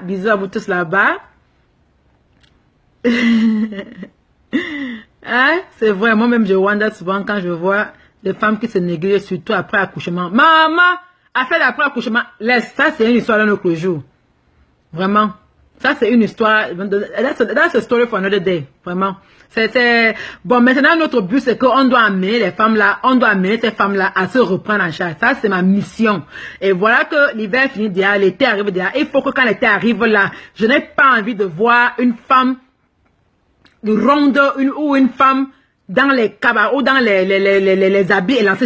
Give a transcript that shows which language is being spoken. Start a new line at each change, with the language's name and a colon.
French: Bisous à vous tous là-bas. Hein? C'est vrai, moi-même, je wonder souvent quand je vois des femmes qui se négligent, surtout après accouchement. Maman, après l'accouchement, laisse. Ça, c'est une histoire d'un autre jour. Vraiment. Ça, c'est une histoire.
English: That's a story for another day.
French: Vraiment. Bon, maintenant, notre but, c'est qu'on doit amener les femmes là, on doit amener ces femmes là à se reprendre en charge. Ça, c'est ma mission. Et voilà que l'hiver finit déjà, l'été arrive déjà. Il faut que quand l'été arrive là, je n'ai pas envie de voir une femme ronde ou une femme dans les cabas ou dans les habits élancés.